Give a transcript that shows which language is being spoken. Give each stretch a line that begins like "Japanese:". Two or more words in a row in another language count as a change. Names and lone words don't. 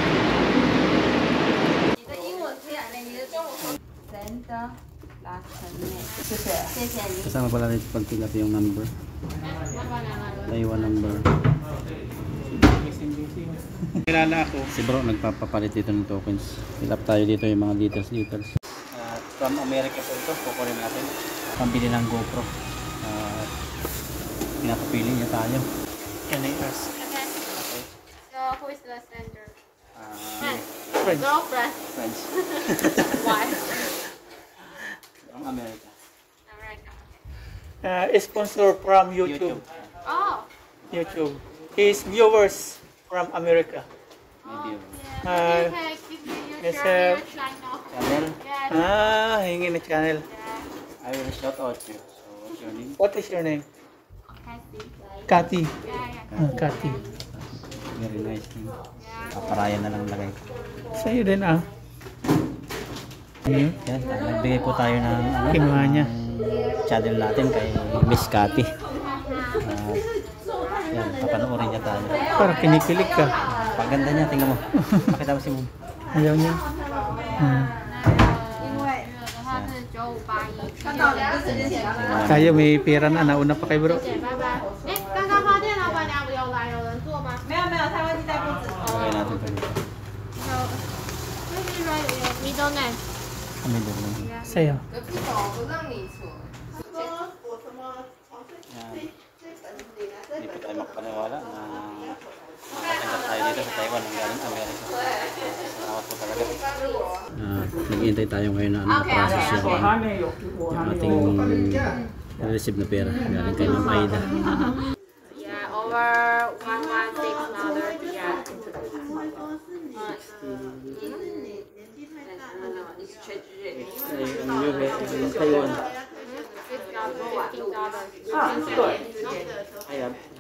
Filipino: Kasama pala rin pag
English: fill up
Filipino: yung number.
English: Taiwan number.
Filipino: Kilala ako. Si bro nagpapapalit dito ng tokens.
English: Fill up
Filipino: tayo dito yung mga details.
English: From America
Filipino: po ito, kukunin natin. Pambili ng GoPro. Pinapapili niya tayo.
English: Can I ask? Okay. So who is the sender? French. Girlfriend. French. Why? From America. America. Sponsor from YouTube. Oh. YouTube. His viewers from America. Maybe. Yeah. Okay, give me your Yes, share sir. your channel. Channel. Yes.
Filipino: Hingi na channel.
English: I will shout out you. So what's your name? What is your name? Kathy. Cathy. Yeah. Cathy. Very nice name.
Filipino: Paparayan na lang lagay. Sa'yo din Ano? Yan, nagbigay po tayo ng Kinuha niya. channel natin kay Miss Cathy. Yan, papanoorin niya tayo. Parang kinikilig ka. Paganda niya, tingnan mo. Pakita mo si Mom. Ayaw niya.
Chinese: 因为他是9581。
Filipino: Tayo may pera na. Nauna pa kay bro.
Chinese: 谢谢，拜拜。哎，刚刚花店老板娘有来，有人做吗？没有没有，他会在布置。
Filipino: Okay natin ito.
English: So middle name.
Filipino: Kami doon. Sa'yo. Yan. Hindi po tayo makapaniwala na nakatanggap tayo dito sa Taiwan ng galing Amerika. Salamat po talaga. Nag-iintay tayo ngayon na process yung ating receive na pera galing kay Ma'am Aida.
English: Yeah, over 116 dollars. Yeah. Taiwan.
Filipino: Ayan.